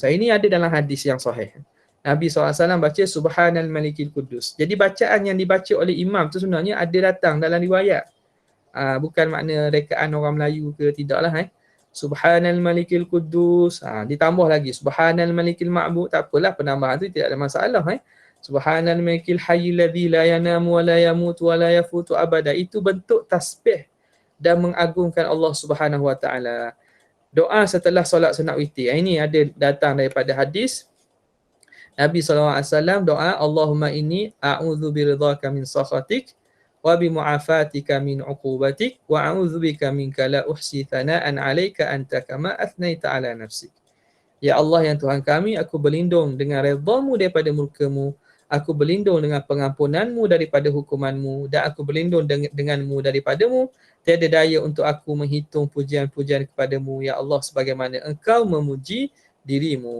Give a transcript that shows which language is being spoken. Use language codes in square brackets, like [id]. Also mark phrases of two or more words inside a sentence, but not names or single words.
[ms] Ini ada dalam hadis yang sahih. Nabi SAW baca [ar] سبحان الملك القدوس. [ms] Jadi bacaan yang dibaca oleh imam tu sebenarnya ada datang dalam riwayat. Bukan makna rekaan orang Melayu ke, tidaklah. [ar] سبحان الملك القدوس. [ms] Ditambah lagi [ar] سبحان الملك المعبود. [ms] Tak apalah, penambahan tu tidak ada masalah. [ar] سبحان الملك الحي الذي لا ينام ولا يموت ولا يفوت أبدا. [ms] Itu bentuk tasbih dan mengagungkan Allah [ar] سبحانه وتعالى. [ms] Doa setelah solat sunat witir. Ini ada datang daripada hadis Nabi SAW, doa [ar] اللهم إني أعوذ برضاك من سخطك وبمعافاتك من عقوبتك وأعوذ بك منك لا أحصي ثناء عليك أنت كما أثنيت على نفسك. [ms] Ya Allah yang Tuhan kami, aku berlindung dengan redha-Mu daripada murka-Mu, aku berlindung dengan pengampunan-Mu daripada hukuman-Mu, dan aku berlindung dengan-Mu daripada-Mu. Tiada daya untuk aku menghitung pujian-pujian kepada-Mu ya Allah sebagaimana Engkau memuji diri-Mu.